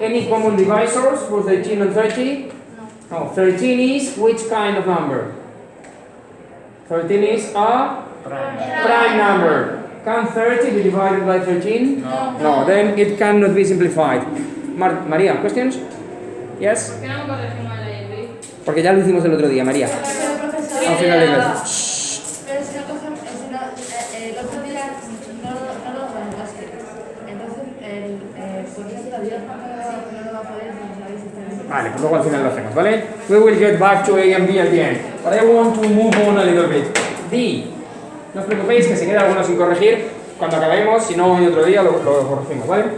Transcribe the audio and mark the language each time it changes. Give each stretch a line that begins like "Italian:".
English: Any common divisors for 13 and 30? No. 13 is which kind of number? 13 is a prime number. Can 30 be divided by 13? No. No, then it cannot be simplified. María, questions? Yes?
Spanish: ¿Por qué no corregimos la Y? Porque ya lo hicimos el otro día, María. Al final de clase. Pero si no cogemos, si no, los familiares no lo van a hacer. Entonces, por eso todavía no lo va a poder, no sabéis si está. Vale, pues luego al final lo hacemos, ¿vale?
English: We will get back to A and B at the end. But I want to move on a little bit. D.
Spanish: No os preocupéis que se queda alguno sin corregir. Cuando acabemos, si no hoy otro día lo corregimos, ¿vale?